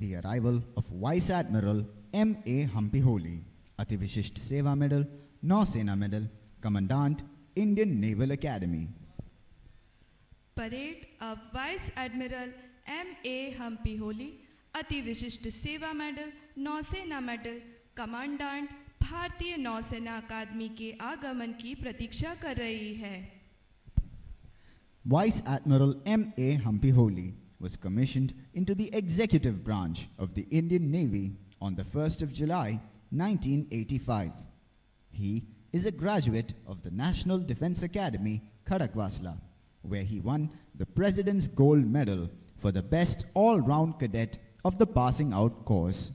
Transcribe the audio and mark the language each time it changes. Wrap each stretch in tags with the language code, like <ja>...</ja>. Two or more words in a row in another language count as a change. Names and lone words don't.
<en>arrival of Vice Admiral M.A. Humpy Ati Vishisht Seva Medal, Nausena Medal, Commandant, Indian Naval Academy. Parade of Vice Admiral M.A.</en> <hi>Humpy अति विशिष्ट सेवा मेडल, नौसेना मेडल, कमांडेंट भारतीय नौसेना अकादमी के आगमन की प्रतीक्षा कर रही है.</hi> <en>Vice Admiral M.A. Humpy was commissioned into the executive branch of the Indian Navy on the 1st of July 1985. He is a graduate of the National Defence Academy, Khadakwasla, where he won the President's Gold Medal for the best all-round cadet of the passing out course.</en>